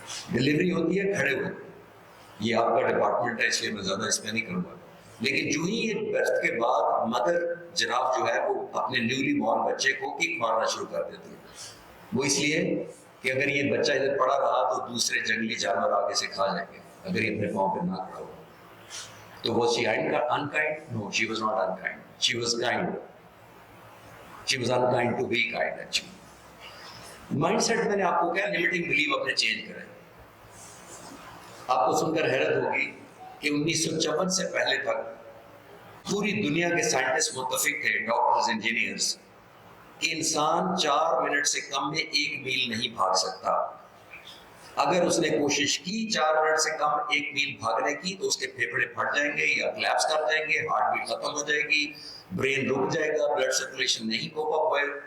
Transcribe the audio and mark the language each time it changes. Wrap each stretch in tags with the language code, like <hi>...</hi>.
<ur>Delivery ہوتی ہے کھڑے ہوئے، یہ آپ کا ڈپارٹمنٹ ہے اس لیے میں زیادہ اس میں نہیں کروں گا، لیکن جو ہی یہ برتھ کے بعد مدر جراف جو ہے وہ اپنے نیولی بورن بچے کو کک مارنا شروع کر دیتی ہے۔ وہ اس لیے کہ اگر یہ بچہ ادھر پڑا رہا تو دوسرے جنگلی جانور آگے سے کھا جائیں گے اگر یہ اپنے پاؤں پہ نہ کھڑا ہو۔ تو</ur> <en>was she unkind? No, she was not unkind. She was kind. She was unkind to be kind actually.</en> <ur>Mind set میں نے آپ کو کیا لمیٹنگ بلیف اپنے چینج کریں۔ آپ کو سن کر حیرت ہوگی کہ 1954 سے پہلے تک پوری دنیا کے سائنٹسٹ متفق تھے، ڈاکٹرز، انجینئرز، کہ انسان 4 منٹ سے کم میں 1 میل نہیں بھاگ سکتا۔ اگر اس نے کوشش کی 4 منٹ سے کم 1 میل بھاگنے کی تو اس کے پھیپھڑے پھٹ جائیں گے یا کلیپس کر جائیں گے، ہارٹ بیٹ ختم ہو جائے گی، برین رک جائے گا، بلڈ سرکولیشن نہیں کوپ اپ ہوئے</ur>